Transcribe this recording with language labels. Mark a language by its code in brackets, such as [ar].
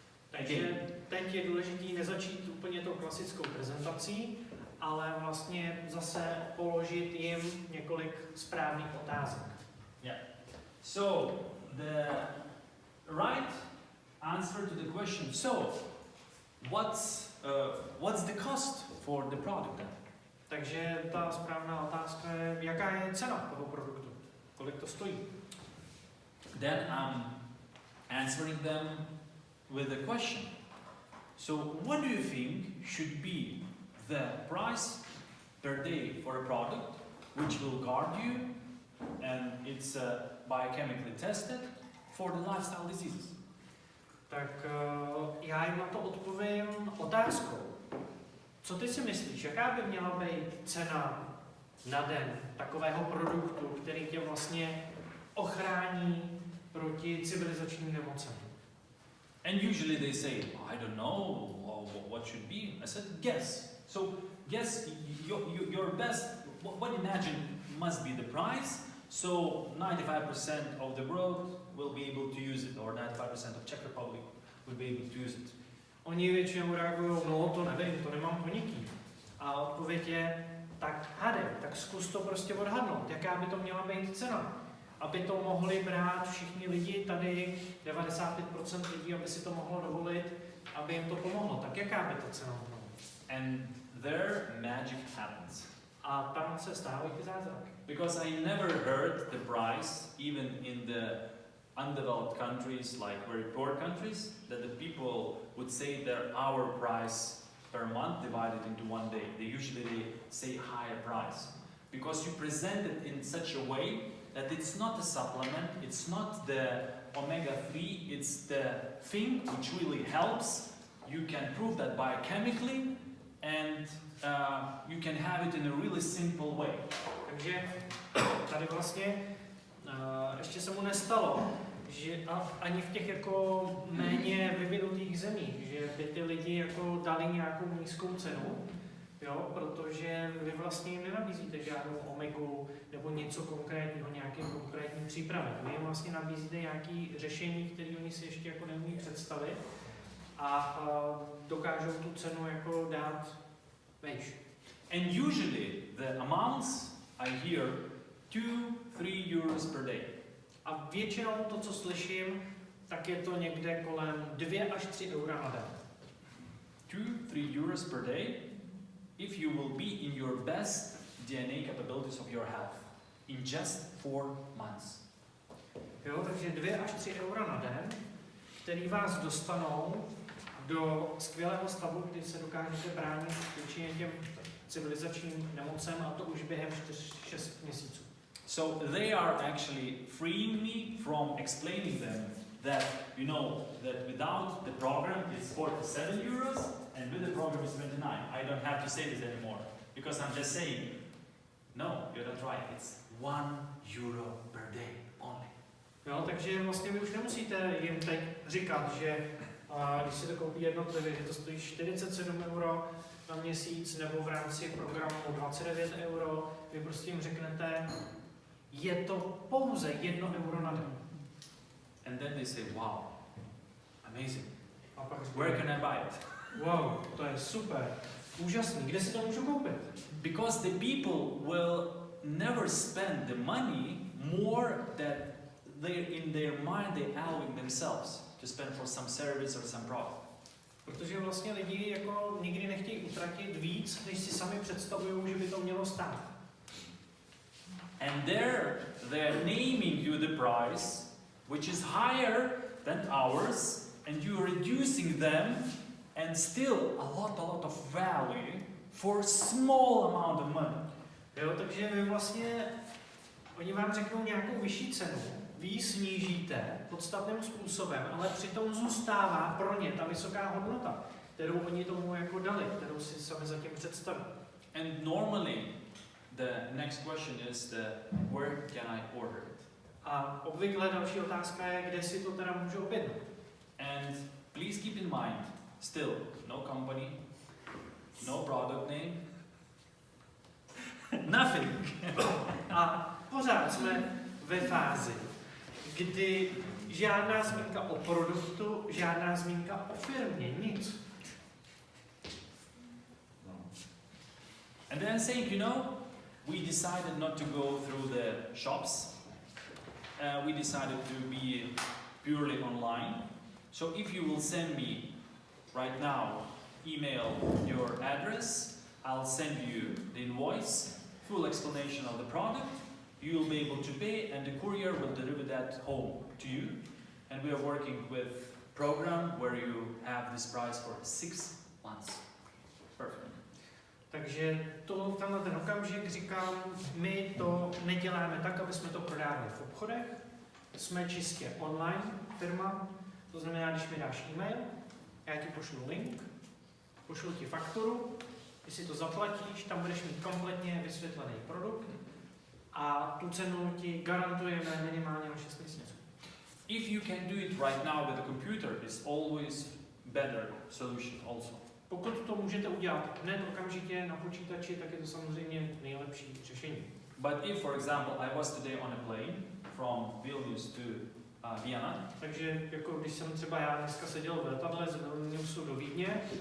[cs] Takže teď je důležité nezačít úplně tou klasickou prezentací, ale vlastně zase položit jim několik správných otázek. [en] Yeah. So the right answer to the question. So what's the cost for the product then? [cs] Takže ta správná otázka je, jaká je cena toho produktu, kolik to stojí. [en] Then I'm answering them with a question. So what do you think should be the price per day for a product which will guard you and it's biochemically tested for the lifestyle diseases? [cs] Tak já jim na to odpovím otázkou. Co ty si myslíš, jaká by měla být cena na den takového produktu, který tě vlastně ochrání proti civilizačním nemocem? [en] And usually they say, I don't know what should be. I said, guess. So guess your best, what imagine must be the price. So 95% of the world will be able to use it, or 95% of Czech Republic will be able to use it. [cs] Oni většinou reagují, no to nevím, to nemám ponětí. A odpověď je, tak hádej, tak zkus to prostě odhadnout, jaká by to měla být cena. Aby to mohli brát všichni lidi, tady 95% lidí, aby si to mohlo dovolit, aby jim to pomohlo. Tak jaká by to cena mohla být? [en] And there magic happens. [cs] A tam se stávají ty zázraky. [en] Because I never heard the price, even in the undeveloped countries, like very poor countries, that the people would say their hour price per month divided into one day. They usually say higher price. Because you present it in such a way that it's not a supplement, it's not the omega-3, it's the thing which really helps. You can prove that biochemically, and you can have it in a really simple way. [cs] Takže tady vlastně ještě se mu nestalo, že ani v těch jako méně vyvinutých zemích, že by ty lidi jako dali nějakou nízkou cenu, jo, protože vy vlastně jim nenabízíte žádnou omegu nebo něco konkrétního, nějaký konkrétní přípravek. Vy jim vlastně nabízíte nějaké řešení, které oni si ještě jako neumí představit a dokážou tu cenu jako dát vejš. [en] And usually the amounts I hear 2-3 euros per day. [cs] A většinou to, co slyším, tak je to někde kolem 2 až 3 eura na den. [en] 2-3 euros per day if you will be in your best DNA capabilities of your health in just 4 months. [cs] Jo, takže 2 až 3 eura na den, který vás dostanou do skvělého stavu, kdy se dokážete bránit většině těm civilizačním nemocem, a to už během 4-6 měsíců. [en] So they are actually freeing me from explaining them that, you know, that without the program it's 47 euros and with the program it's 29. I don't have to say this anymore because I'm just saying, no, you're not right. It's €1 per day only. [cs] Jo, takže vlastně vy už nemusíte jim teď říkat, že když si to koupí jednotlivě, že to stojí 47 euro na měsíc nebo v rámci programu 29 euro. Vy prostě jim řeknete, je to pouze 1 euro na den. [en] And then they say, wow, amazing. [cs] A pak [en] Where can I buy it? [cs] Wow, to je super, úžasný, kde si to můžu koupit? [en] Because the people will never spend the money more that they in their mind they allowing themselves to spend for some service or some product. [cs] Protože vlastně lidi jako nikdy nechtějí utratit víc, než si sami představují, že by to mělo stát. [en] And there they're naming you the price, which is higher than ours, and you're reducing them, and still a lot of value for a small amount of money. [cs] Jo, takže vy vlastně, oni vám řeknou nějakou vyšší cenu, vy ji snížíte podstatným způsobem, ale přitom zůstává pro ně ta vysoká hodnota, kterou oni tomu jako dali, kterou si sami zatím představí. [en] And normally the next question is where can I order it? [cs] A obvykle další otázka je, kde si to teda můžu objednat. [en] And please keep in mind, still no company, no product name, nothing. [cs] A pořád jsme ve fázi, kdy žádná zmínka o produktu, žádná zmínka o firmě, nic. [en] And then saying, you know, we decided not to go through the shops. We decided to be purely online. So if you will send me right now, email your address, I'll send you the invoice, full explanation of the product. You will be able to pay, and the courier will deliver that home to you. And we are working with a program where you have this price for 6 months. Perfect. [cs] Takže tenhle ten okamžik říkám, my to neděláme tak, aby jsme to prodávali v obchodech. Jsme čistě online firma, to znamená, když mi dáš e-mail, já ti pošlu link, pošlu ti fakturu, ty si to zaplatíš, tam budeš mít kompletně vysvětlený produkt a tu cenu ti garantujeme minimálně na 6 měsíců. [en] If you can do it right now with a computer, it's always better solution also. [cs] Pokud to můžete udělat hned okamžitě na počítači, tak je to samozřejmě nejlepší řešení. [en] But if, for example, I was today on a plane from Vilnius to Vienna, [cs] Takže jako když jsem třeba já dneska seděl v letadle z Vilniusu do Vídně,